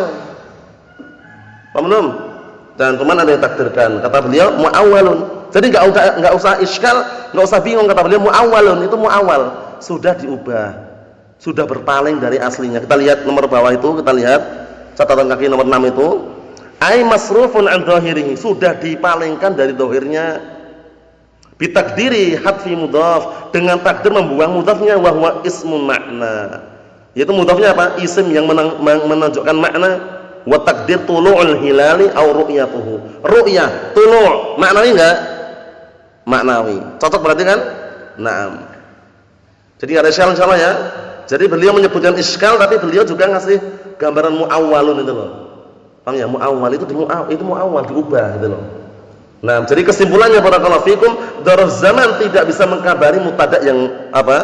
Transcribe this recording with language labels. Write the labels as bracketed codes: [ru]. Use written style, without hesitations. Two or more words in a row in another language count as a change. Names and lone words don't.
[id] Paham belum? Dan teman ada yang takdirkan. Kata beliau muawwalun. Jadi enggak usah iskal, enggak usah bingung, kata beliau muawwalun, itu muawwal, sudah diubah. Sudah berpaling dari aslinya. Kita lihat nomor bawah itu, kita lihat catatan kaki nomor 6 itu. [ar] أي مصروف عن ظاهره, [id] sudah dipalingkan dari dhahirnya. [ar] بتقدير حذف مضاف, [id] dengan takdir membuang mudhafnya, [ar] وهو اسم معنى. [id] Yaitu mudhafnya apa? Isim yang menunjukkan makna. [ar] وتقدير طلوع الهلال أو رؤيته. [id] Ru'yah, tulu', maknawi enggak? Maknawi. Cocok berarti kan? Naam. Jadi ada iskal insyaallah ya. Jadi beliau menyebutkan iskal, tapi beliau juga ngasih gambaran muawwalun itu loh. Paham ya? Muawwal itu muawwal diubah gitu loh. Nah, jadi kesimpulannya [ar] بارك الله فيكم, ظرف زمان [id] tidak bisa mengkabari mubtada yang apa?